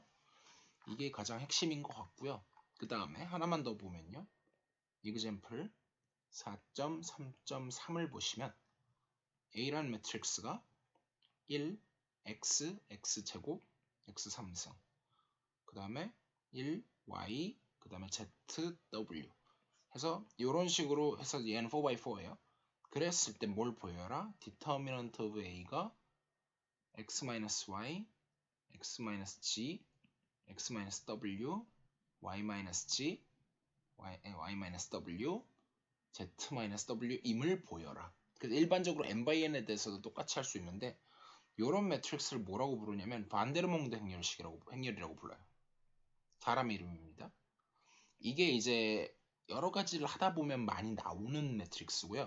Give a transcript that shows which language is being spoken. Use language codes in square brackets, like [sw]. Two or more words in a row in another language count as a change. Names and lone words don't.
[ko] 이게 가장 핵심인 것 같고요. 그 다음에 하나만 더 보면요. 이그젬플 4.3.3을 보시면 A라는 매트릭스가 1, x, x제곱, x3승 그 다음에 1, y, 그 다음에 z, w 해서 이런 식으로 해서 얘는 4x4예요. 그랬을 때 뭘 보여라? [en] determinant of A [ko] 가 x-y, x-g, x-w, y-g, y-w, z-w 임을 보여라. 그래서 일반적으로 n/n에 대해서도 똑같이 할 수 있는데, 이런 매트릭스를 뭐라고 부르냐면 반데르몽드 행렬이라고 불러요. 사람 이름입니다. 이게 이제 여러 가지를 하다 보면 많이 나오는 매트릭스고요.